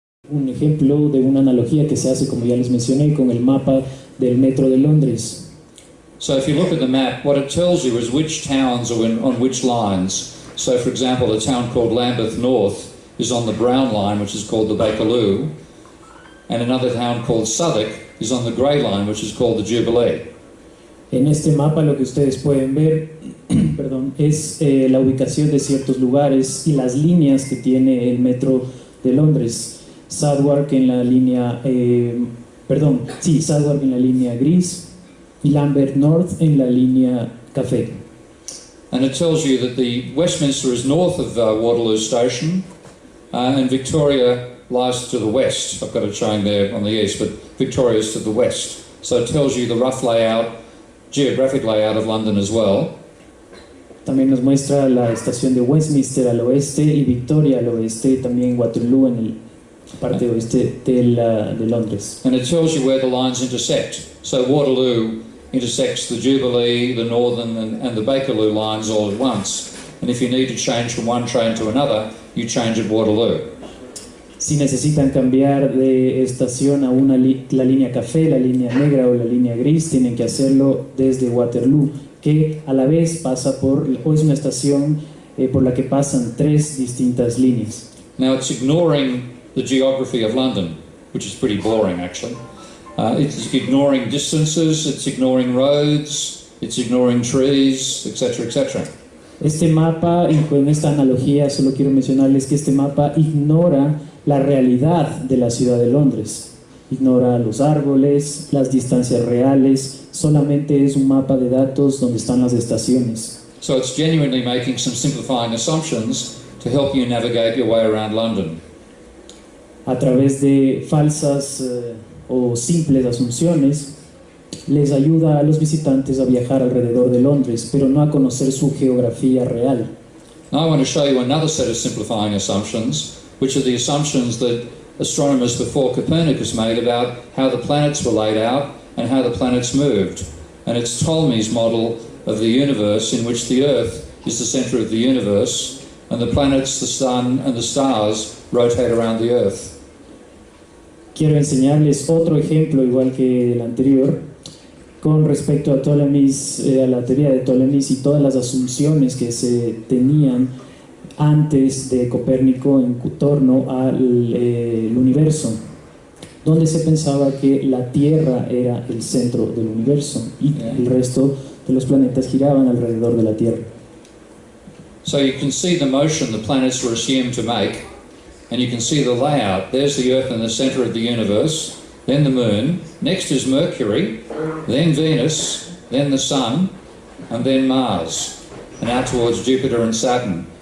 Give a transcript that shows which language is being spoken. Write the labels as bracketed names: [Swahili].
[Spanish] un ejemplo de una analogía que se hace, como ya les mencioné, con el mapa del metro de Londres. [English] So if you look at the map, what it tells you is which towns are on which lines. So for example, a town called Lambeth North is on the Brown line, which is called the Bakerloo, and another town called Southwark is on the Grey line, which is called the Jubilee. [Spanish] En este mapa lo que ustedes pueden ver perdón, es la ubicación de ciertos lugares y las líneas que tiene el metro de Londres. Southwark en la línea, Southwark en la línea gris y Lambeth North en la línea café. [English] And it tells you that the Westminster is north of Waterloo Station, and Victoria lies to the west. I've got it showing there on the east, but Victoria is to the west. So it tells you the rough layout, geographic layout of London as well. [Spanish] También nos muestra la estación de Westminster al oeste y Victoria al oeste, y también Waterloo en la parte oeste de Londres. [English] And it tells you where the lines intersect. So Waterloo intersects the Jubilee, the Northern and the Bakerloo lines all at once. And if you need to change from one train to another, you change at Waterloo. [Spanish] Si necesitan cambiar de estación a la línea café, la línea negra o la línea gris, tienen que hacerlo desde Waterloo, que a la vez pasa o es una estación por la que pasan tres distintas líneas. [English] Now it's ignoring the geography of London, which is pretty boring actually. It's ignoring distances, it's ignoring roads, it's ignoring trees, etc., etc. [Spanish] Este mapa, y con esta analogía solo quiero mencionarles que este mapa ignora la realidad de la ciudad de Londres. Ignora los árboles, las distancias reales, solamente es un mapa de datos donde están las estaciones. [English] So it's genuinely making some simplifying assumptions to help you navigate your way around London. [Spanish] A través de falsas o simples asunciones, les ayuda a los visitantes a viajar alrededor de Londres, pero no a conocer su geografía real. [English] Now I want to show you another set of simplifying assumptions, which are the assumptions that astronomers before Copernicus made about how the planets were laid out and how the planets moved. And it's Ptolemy's model of the universe, in which the Earth is the center of the universe, and the planets, the sun and the stars rotate around the Earth. [Spanish] Quiero enseñarles otro ejemplo, igual que el anterior, con respecto a a la teoría de Ptolemy's y todas las asunciones que se tenían antes de Copérnico en torno al universo, donde se pensaba que la Tierra era el centro del universo y el resto de los planetas giraban alrededor de la Tierra. [English] So you can see the motion the planets were assumed to make, and you can see the layout. There's the Earth in the center of the universe, then the Moon, next is Mercury, then Venus, then the Sun, and then Mars, and out towards Jupiter and Saturn.